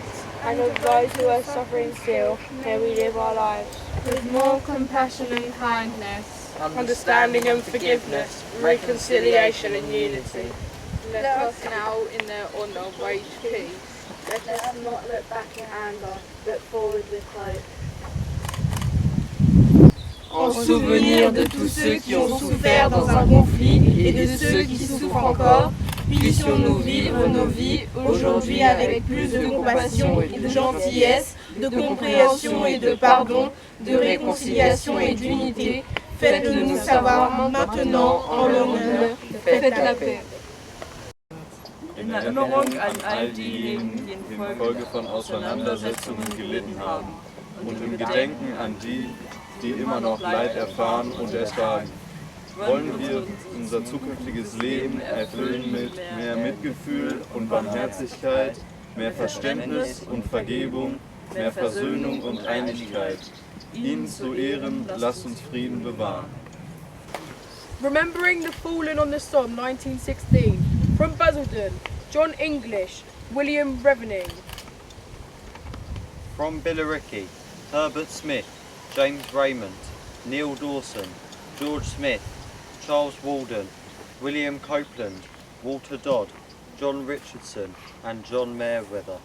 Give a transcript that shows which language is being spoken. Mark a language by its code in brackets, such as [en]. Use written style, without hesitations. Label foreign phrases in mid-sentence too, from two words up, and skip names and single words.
[en] and of those who are suffering still, may we live our lives with more compassion and kindness, understanding and forgiveness, reconciliation and unity. Let us now, in their honour, wage peace. Let us not look back in anger, but forward with hope. [fr] En souvenir de tous ceux qui ont souffert dans un conflit et de ceux qui souffrent encore, puissions-nous vivre nos vies aujourd'hui avec plus de compassion et de gentillesse, de compréhension et de pardon, de réconciliation et d'unité. Faites-le nous savoir maintenant en l'honneur. Faites la paix. [de] In Erinnerung an all diejenigen, die infolge von Auseinandersetzungen gelitten haben, und im Gedenken an die, die immer noch Leid erfahren und ertragen, wollen wir unser zukünftiges Leben erfüllen mit mehr Mitgefühl und Barmherzigkeit, mehr Verständnis und Vergebung, mehr Versöhnung und Einigkeit. Ihnen zu Ehren, lasst uns Frieden bewahren. [en] Remembering the fallen on the Somme 1916, from Basildon, John English, William Revening. From Billericay, Herbert Smith, James Raymond, Neil Dawson, George Smith, Charles Walden, William Copeland, Walter Dodd, John Richardson and John Merriweather.